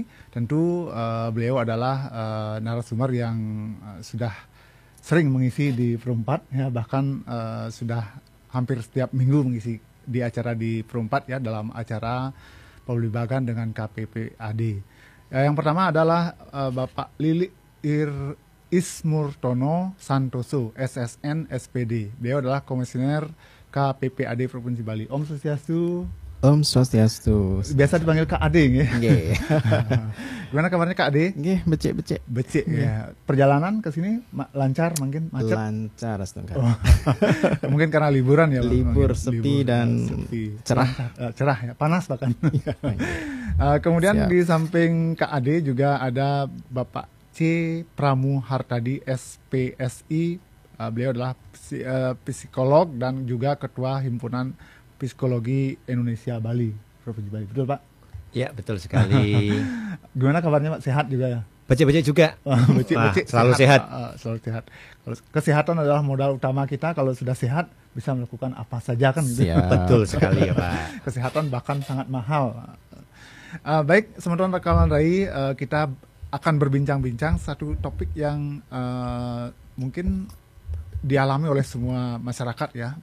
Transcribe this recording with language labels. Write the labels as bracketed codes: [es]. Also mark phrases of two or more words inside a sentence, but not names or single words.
[id] Tentu beliau adalah narasumber yang sudah sering mengisi di Perempat, ya, bahkan sudah hampir setiap minggu mengisi di acara di Perempat, ya, dalam acara Pembelimbangan dengan KPPAD. Yang pertama adalah Bapak Lili Ismurtono Santoso, SSN SPD. Beliau adalah Komisioner KPPAD Provinsi Bali. [ban] Om Swastiastu. Om Swastiastu. [id] Biasa dipanggil Kak Ade, ya. Nggih. Gimana kabarnya Kak Ade? [ban] Nggih, becik-becik. [id] Becik, ya. Perjalanan ke sini lancar, mungkin macet? Lancar, astaga. Oh. Mungkin karena liburan, ya. Libur, sepi dan cerah. Cerah, ya. Panas bahkan. Kemudian di samping Kak Ade juga ada Bapak C. Pramu Hartadi, SPSI. Beliau adalah psikolog dan juga Ketua Himpunan Psikologi Indonesia Bali, Provinsi Bali. Betul, Pak? Ya, betul sekali. Gimana kabarnya, Pak? Sehat juga, ya? Becik-becik juga. Becik-becik, selalu sehat. Selalu sehat. Kesehatan adalah modal utama kita. Kalau sudah sehat, bisa melakukan apa saja, kan? Gitu. Betul sekali, ya, Pak. Kesehatan bahkan sangat mahal. Baik, sementara Rakalan Rai, kita akan berbincang-bincang satu topik yang mungkin dialami oleh semua masyarakat, ya.